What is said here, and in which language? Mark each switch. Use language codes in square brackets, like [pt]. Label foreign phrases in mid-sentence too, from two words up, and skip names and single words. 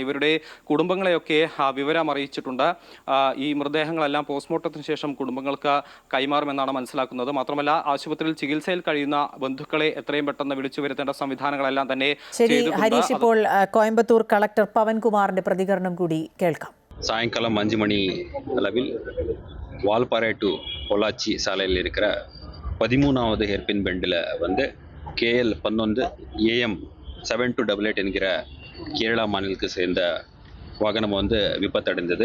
[ml] ഇവരുടെ കുടുംബങ്ങളെയൊക്കെ വിവരം അറിയിച്ചിട്ടുണ്ട്. ഈ മൃതദേഹങ്ങളെല്ലാം പോസ്റ്റ്മോർട്ടത്തിന് ശേഷം കുടുംബങ്ങൾക്ക് കൈമാറുമെന്നാണ് മനസ്സിലാക്കുന്നത്. മാത്രമല്ല ആശുപത്രിയിൽ ചികിത്സയിൽ കഴിയുന്ന ബന്ധുക്കളെ എത്രയും പെട്ടെന്ന് വിളിച്ചു വരുത്തേണ്ട സംവിധാനങ്ങളെല്ലാം തന്നെ ഹരീഷ്, ഇപ്പോൾ കോയമ്പത്തൂർ കളക്ടർ പവൻകുമാറിന്റെ പ്രതികരണം കൂടി കേൾക്കാം. [ta] சாயங்காலம் 5 மணி அளவில் வால்பாறை டு பொள்ளாச்சி சாலையில் இருக்கிற 13வது [en] hairpin bendil [ta] வந்து KL 11 AM 7288 என்கிற கேரளா மாநிலத்தை சேர்ந்த வாகனம் வந்து விபத்தடைந்தது.